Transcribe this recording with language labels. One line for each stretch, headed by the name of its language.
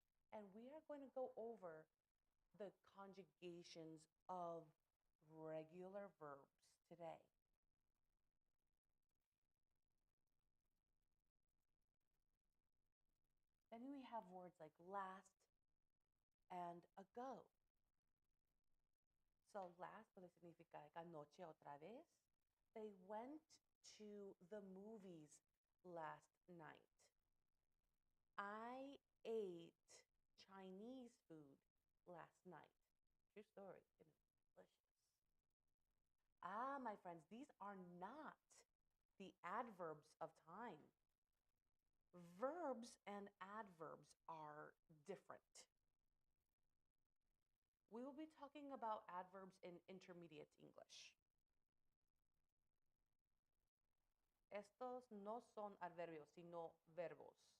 English: And we are going to go over the conjugations of regular verbs today. Then we have words like last and ago.
Spanish: So last puede significar anoche otra vez.
English: They went to the movies last night. I ate Chinese food last night. True story. It is delicious. Ah, my friends, these are not the adverbs of time. Verbs and adverbs are different. We will be talking about adverbs in intermediate English.
Spanish: Estos no son adverbios, sino verbos.